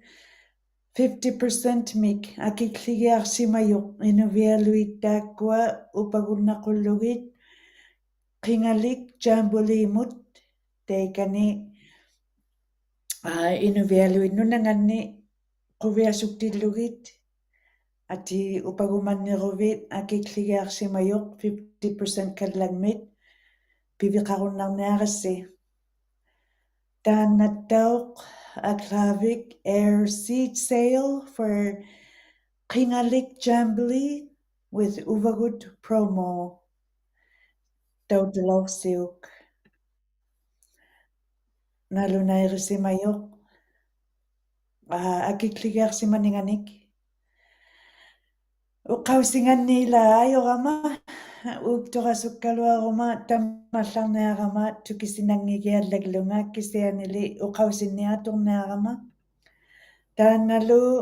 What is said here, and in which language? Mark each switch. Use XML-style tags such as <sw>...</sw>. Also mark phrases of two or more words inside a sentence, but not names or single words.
<ikt>50% mik akikligiarsimajuq inuvialuit taakkua upagunnaqullugit qingalik jaambuliimut taikani inuvialuit nunanganni quviasuktillugit ati upagumanneruvit akikligiarsimajuq 50% kallangmit piviqarunnarniarassi</ikt> <en>taannattauq aklaavik air seat sale for qingalik jamboree with uvagut promo</en> <ikt>tautalorsiuk nalunairisimajuq akikligiarsimaninganik uqausinganniila ajorama uktorasukkaluaruma tammallarniarama tukisinangigiallaglunga kisianili uqausinniatorniarama taannalu</ikt>